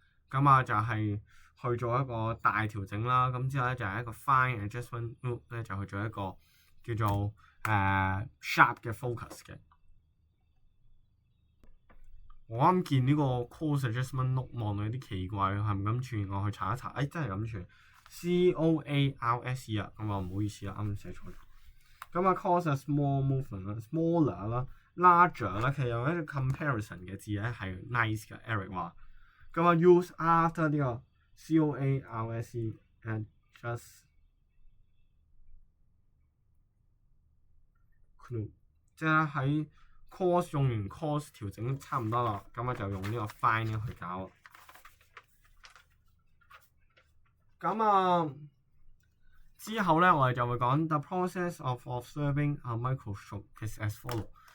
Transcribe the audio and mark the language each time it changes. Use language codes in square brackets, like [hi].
[yue] 咁啊就係去做一個大調整啦。咁之後咧就係一個 fine adjustment loop 咧，就去做一個叫做sharp 嘅 focus 嘅。我啱見呢個 coarse adjustment loop 望到有啲奇怪，係唔咁串，我去查一查，真係咁串 coarse 啊，咁啊唔好意思啦，啱寫錯咗。咁啊 [en] cause a small movement [yue] 啦 ，smaller 啦 ，larger 啦，其實有一個 comparison 嘅字咧係 nice 嘅 ，Eric 話。咁啊 use after 呢個 coarse adjust loop， 即係喺 coarse 用完 coarse 調整差唔多啦，咁啊就用呢個 fine 去搞。咁啊之後咧，我哋就會講 [en] the process of observing a microscope is as follow。